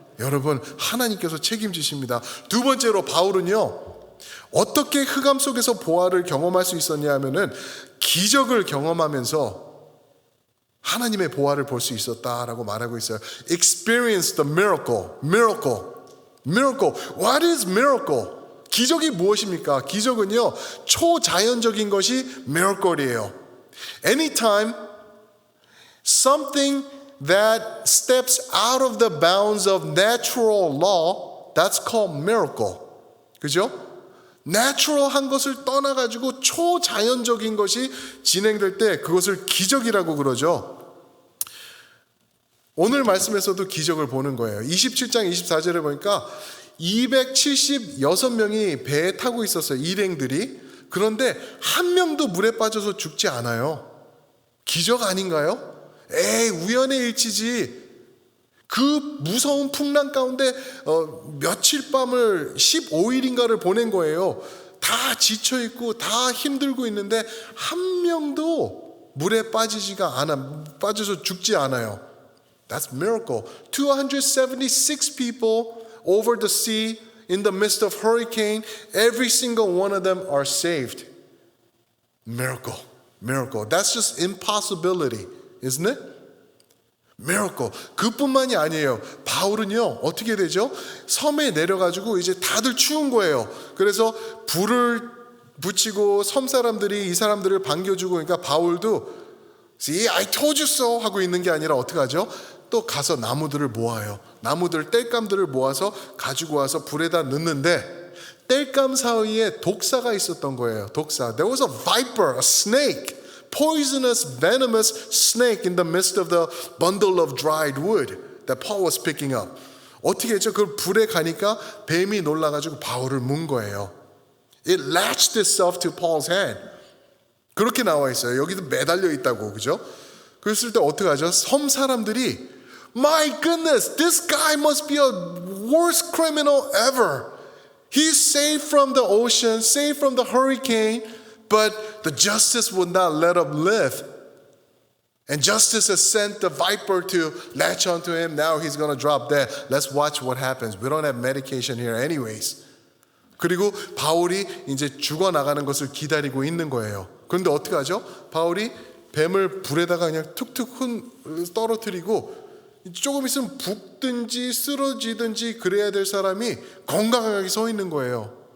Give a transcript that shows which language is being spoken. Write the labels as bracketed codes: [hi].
[ko] 여러분, 하나님께서 책임지십니다. 두 번째로 바울은요, 어떻게 흑암 속에서 보화를 경험할 수 있었냐 하면은 기적을 경험하면서 하나님의 보화를 볼 수 있었다라고 말하고 있어요. [en] Experience the miracle. What is miracle? [ko] 기적이 무엇입니까? 기적은요, 초자연적인 것이 miracle이에요. [en] Anytime something that steps out of the bounds of natural law, that's called miracle. [ko] 그죠? 내추럴한 것을 떠나가지고 초자연적인 것이 진행될 때 그것을 기적이라고 그러죠. 오늘 말씀에서도 기적을 보는 거예요. 27장 24절에 보니까 276명이 배에 타고 있었어요. 일행들이. 그런데 한 명도 물에 빠져서 죽지 않아요. 기적 아닌가요? 에이, 우연의 일치지. 그 무서운 풍랑 가운데 며칠 밤을 15일인가를 보낸 거예요. 다 지쳐있고 다 힘들고 있는데 한 명도 물에 빠져서 죽지 않아요. [en] That's miracle. 276 people over the sea in the midst of hurricane. Every single one of them are saved. Miracle. That's just impossibility, isn't it? [ko] Miracle. 그뿐만이 아니에요. 바울은요, 어떻게 되죠? 섬에 내려가지고 이제 다들 추운 거예요. 그래서 불을 붙이고 섬 사람들이 이 사람들을 반겨주고, 그러니까 바울도 [en] See, I told you so [ko] 하고 있는 게 아니라 어떻게 하죠? 또 가서 나무들을 모아요. 뗄감들을 모아서 가지고 와서 불에다 넣는데 뗄감 사이에 독사가 있었던 거예요. 독사. [en] There was a viper, a snake. Poisonous, venomous snake in the midst of the bundle of dried wood. that Paul was picking up. [ko] 어떻게 했죠? 그걸 불에 가니까 뱀이 놀라가지고 바울을 문 거예요. [en] It latched itself to Paul's hand. [ko] 그렇게 나와 있어요. 여기도 매달려 있다고, 그죠? 그랬을 때 어떻게 하죠? 섬 사람들이 [en] My goodness, this guy must be a worst criminal ever. He's saved from the ocean, saved from the hurricane, but the justice would not let him live. And justice has sent the viper to latch onto him. Now he's going to drop dead. Let's watch what happens. We don't have medication here anyways. [ko] 그리고 바울이 이제 죽어나가는 것을 기다리고 있는 거예요. 그런데 어떻게 하죠? 바울이 뱀을 불에다가 그냥 툭툭 떨어뜨리고 조금 있으면 붓든지 쓰러지든지 그래야 될 사람이 건강하게 서 있는 거예요.